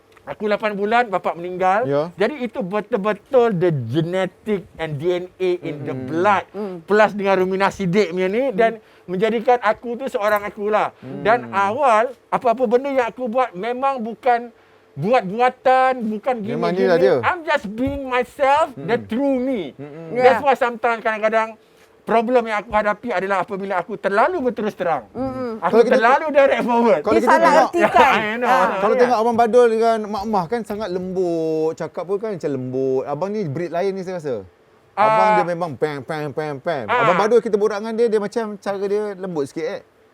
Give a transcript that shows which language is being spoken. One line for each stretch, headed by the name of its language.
Malay: Aku 8 bulan, bapak meninggal. Jadi itu betul-betul
English: the genetic and DNA in the blood.
Malay: Plus dengan ruminasi dek punya ni. Dan menjadikan aku tu seorang akulah. Dan awal, apa-apa benda yang aku buat memang bukan buat-buatan, bukan Memang gini-gini. inilah dia.
English: I'm just being myself, the true me. That's why sometimes
Malay: kadang-kadang problem yang aku hadapi adalah apabila aku terlalu berterus terang. Aku terlalu
English: direct forward.
Malay: Kalau kita tengok, kalau
English: Yeah.
Malay: tengok Abang Badul dengan Mak Mah kan sangat lembut. Cakap pun kan macam lembut. Abang ni breed lain ni saya rasa. Abang dia memang pam. Abang Badul kita borak dengan dia macam cara dia lembut sikit